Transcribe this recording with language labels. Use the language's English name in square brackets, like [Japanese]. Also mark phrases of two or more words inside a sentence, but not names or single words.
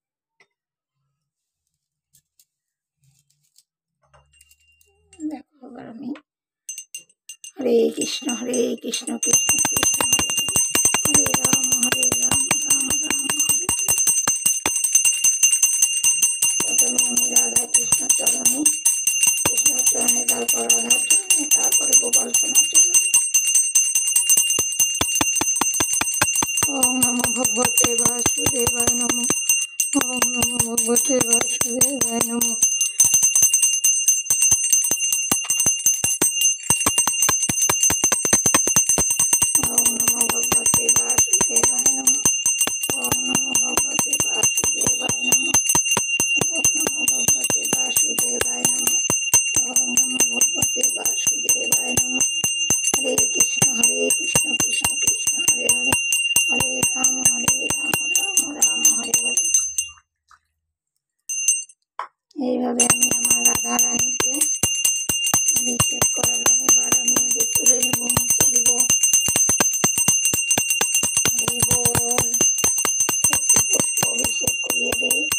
[Bangla] দেখো, এবার আমি হরে কৃষ্ণ কৃষ্ণ কৃষ্ণ হরে হরে, হরে রাম রাম রাম হরে হরে। প্রথমে আমি রাধা কৃষ্ণ চরণে, কৃষ্ণ চরণে, তারপর রাধা চরণে, তারপরে গোপাল সোনার চরণে। [Sanskrit] ওম নমো ভগবতে বাসুদেবায় নমঃ, ওম নমো ভগবতে বাসুদেবায় নমঃ। ওম নমো ভগবতে বাসুদেবায় নমঃ, ওম নমো ভগবতে বাসুদেবায় নমঃ, ওম নমো ভগবতে বাসুদেবায় নমঃ, ওম নমো ভগবতে বাসুদেবায় নমঃ। [Bangla] হরে কৃষ্ণ কৃষ্ণ কৃষ্ণ হরে হরে, হরে রাম রাম হরে হরে। এইভাবে আমি আমার রাধা রানীকে অভিষেক করালাম। এবার আমি ওদের তুলে নেব, মুছে দেব। একটু পুষ্প অভিষেক করিয়ে দেই।